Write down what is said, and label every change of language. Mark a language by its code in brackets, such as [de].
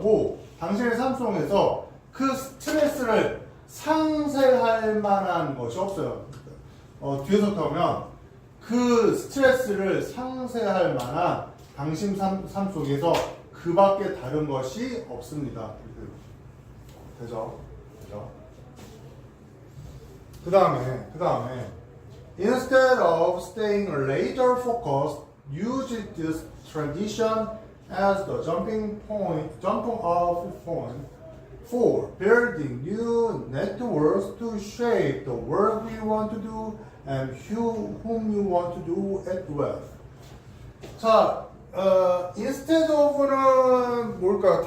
[ko] 뭐 당신의 삶 속에서 그 스트레스를 상쇄할 만한 것이 없어요. 뒤에서 보면 그 스트레스를 상쇄할 만한 당신 삶 속에서 그 밖에 다른 것이 없습니다. 되죠? 그죠? 그 다음에 [en] Instead of staying laser focused, use this tradition as the jumping off point for building new networks to shape the work you want to do and whom you want to do it with. [ko] 자, instead of는 뭘까요?